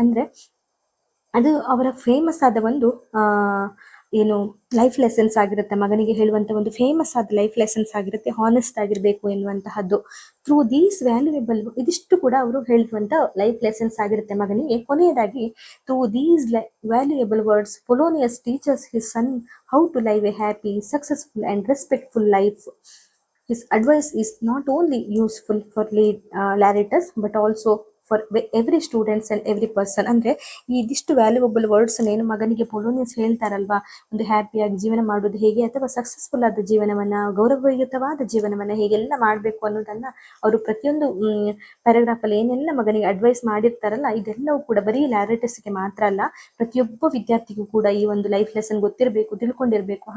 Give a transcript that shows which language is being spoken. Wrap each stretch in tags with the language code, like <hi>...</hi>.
<kn>ಅಂದ್ರೆ ಅದು ಅವರ ಫೇಮಸ್ ಆದ ಒಂದು ಏನು ಲೈಫ್ ಲೆಸನ್ಸ್ ಆಗಿರುತ್ತೆ, ಮಗನಿಗೆ ಹೇಳುವಂತ ಒಂದು ಫೇಮಸ್ ಆದ ಲೈಫ್ ಲೆಸನ್ಸ್ ಆಗಿರುತ್ತೆ, ಹಾನೆಸ್ಟ್ ಆಗಿರ್ಬೇಕು ಎನ್ನುವಂತಹದ್ದು.</kn> <en>through these valuable,</en> <kn>ಇದಿಷ್ಟು ಕೂಡ ಅವರು ಹೇಳುವಂತ ಲೈಫ್ ಲೆಸನ್ಸ್ ಆಗಿರುತ್ತೆ ಮಗನಿಗೆ. ಕೊನೆಯದಾಗಿ</kn> <en>Through these valuable words Polonius teachers his son how to live a happy, successful and respectful life. His advice is not only useful for Laretus but also for every students and every person.</en> <kn>ಅಂದ್ರೆ ಇದಿಷ್ಟು valuable words ಏನು ಮಗನಿಗೆ Polonius ಹೇಳ್ತಾರಲ್ವಾ, ಒಂದು ಹ್ಯಾಪಿಯಾಗಿ ಜೀವನ ಮಾಡೋದು ಹೇಗೆ ಅಥವಾ successful ಆದ ಜೀವನವನ್ನ, ಗೌರವಯುತವಾದ ಜೀವನವನ್ನ ಹೇಗೆಲ್ಲ ಮಾಡಬೇಕು ಅನ್ನೋದನ್ನ ಅವರು ಪ್ರತಿಯೊಂದು ಪ್ಯಾರಾಗ್ರಾಫ್ ಅಲ್ಲಿ ಏನೆಲ್ಲ ಮಗನಿಗೆ ಅಡ್ವೈಸ್ ಮಾಡಿರ್ತಾರಲ್ಲ, ಇದೆಲ್ಲವೂ ಕೂಡ ಬರೀ ಲ್ಯಾರೆಟಸ್ಗೆ ಮಾತ್ರ ಅಲ್ಲ, ಪ್ರತಿಯೊಬ್ಬ ವಿದ್ಯಾರ್ಥಿಗೂ ಕೂಡ ಈ ಒಂದು ಲೈಫ್ ಲೆಸನ್ ಗೊತ್ತಿರಬೇಕು, ತಿಳ್ಕೊಂಡಿರ್ಬೇಕು.</kn>